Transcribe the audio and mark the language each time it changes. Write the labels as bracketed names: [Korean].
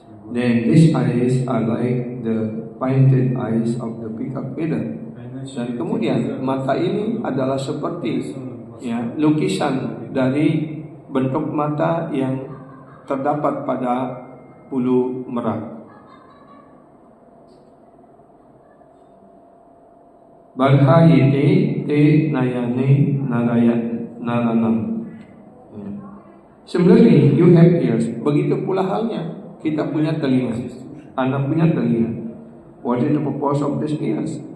[English] Then these eyes are like the painted eyes of the peacock feather. [Indonesian] Dan kemudian mata ini adalah seperti, ya, lukisan dari bentuk mata yang terdapat pada bulu merak. [Sanskrit] Barhayite te nayane naranam. [English] Similarly, you have ears. [Indonesian] Begitu pula halnya, kita punya telinga. Anda punya telinga. [English] What is the purpose of these ears?